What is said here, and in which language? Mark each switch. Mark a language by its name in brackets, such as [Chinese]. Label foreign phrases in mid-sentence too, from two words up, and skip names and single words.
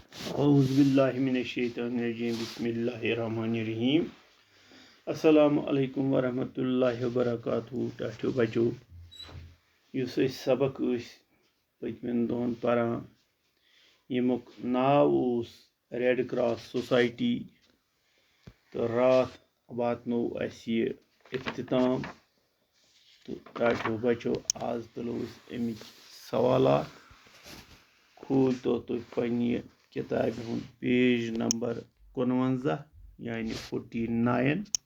[Arabic] أعوذ بالله من الشيطان الرجيم. بسم الله الرحمن الرحيم. السلام عليكم ورحمة الله وبركاته. [Kashmiri] Tahtio bacho. Yus أسۍ سبق ٲسۍ پٔتمٮ۪ن دۄہن پران ییٚمیُک ناو اوس ریڈ کراس سوسایٹی تہٕ راتھ واتنو اَسہِ یہِ اختتام تہٕ ٹاٹھیو بچو آز تُلو أسۍ اَمِکۍ سوالات کھوٗلتو تُہۍ پنٛنہِ کِتابہِ ہُنٛد [English] page number [Kashmiri] 59 یعنی 49.